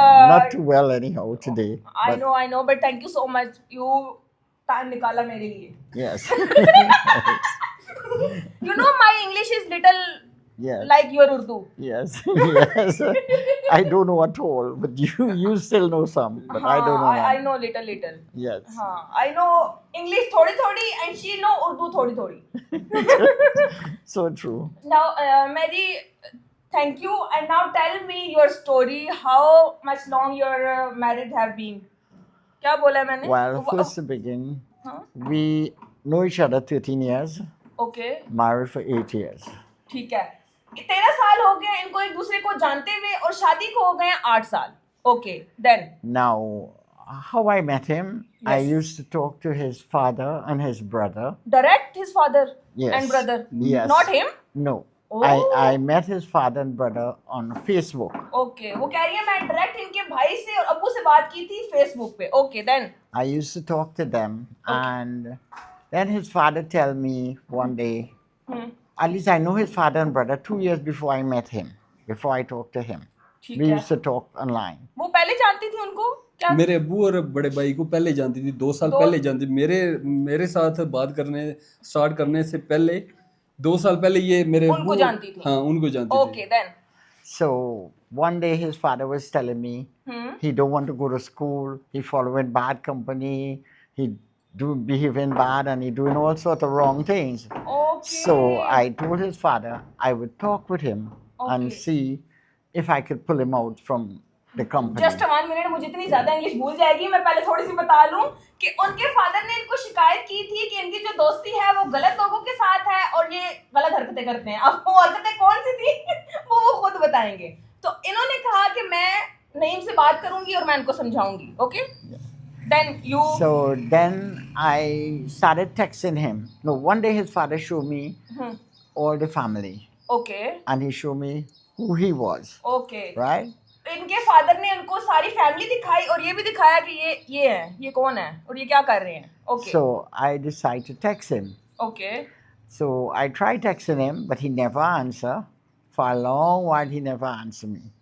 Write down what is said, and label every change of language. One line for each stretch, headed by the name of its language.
English: Not too well anyhow today. I know, but thank you so much. You time
Hindi: निकाला मेरे लिए.
English: Yes. You know my English is little Yes. like your Urdu. Yes. Yes. I don't know at all, but you still know some, but I don't know. I know little. Yes. हाँ, I know English थोड़ी and she know Urdu थोड़ी. So true. Now, Mary, thank you. And now tell me your story. How much long your married have been?
Hindi: क्या बोला है मैंने?
English: Well, first to begin,
Hindi: हाँ?
English: we know each other 13 years, Okay. married for 8 years.
Hindi: ठीक है. 13 साल हो गए इनको एक दूसरे को जानते हुए और शादी को हो गए 8 साल.
English: Okay, then. Now, how I met him, I Yes. used to talk to his father and his brother. Direct his father Yes. and brother. Yes. Not him. No. Oh. I met his father and brother on Facebook.
Hindi: Okay, वो कह रही है मैं direct इनके भाई से और अब्बू से बात की थी फेसबुक पे.
English: Okay, then. I used to talk to them, Okay. and then his father tell me one day, at least I know his father and brother 2 years before I met him, before I talked to him.
Hindi: ठीक
English: We
Hindi: है.
English: used to talk online.
Hindi: वो पहले जानती थी उनको क्या? मेरे अब्बू और बड़े भाई को पहले जानती थी, 2 साल पहले जानती। मेरे साथ बात करने स्टार्ट करने से पहले 2 साल पहले ये मेरे उनको जानती थी? हाँ, उनको जानती थी।
English: Okay, then. So one day his father was telling me he don't want to go to school. He following bad company. He behaving bad and he doing all sorts of wrong things. Okay. So I told his father I would talk with him and Okay. see if I could pull him out from the company. Just 1 minute,
Hindi: मुझे इतनी ज्यादा English भूल जाएगी, मैं पहले थोड़ी सी बता लूं कि उनके फादर ने इनको शिकायत की थी कि इनकी जो दोस्ती है वो गलत लोगों के साथ है और ये गलत हरकतें करते हैं. अब वो हरकतें कौन सी थी वो खुद बताएंगे. तो इन्होंने कहा कि मैं नईम से बात करूंगी और मैं इनको समझाऊंगी.
English: Okay, then you. So then I started texting him. No, one day his father showed me all the family. Okay. And he showed me who he was. Okay. Right?
Hindi: इनके फादर ने उनको सारी फैमिली दिखाई और ये भी दिखाया कि ये है, ये कौन है और ये क्या कर रहे हैं.
English: Okay. So I decided to text him. Okay. So I tried texting him, but he never answered. For a long while, he never answered me.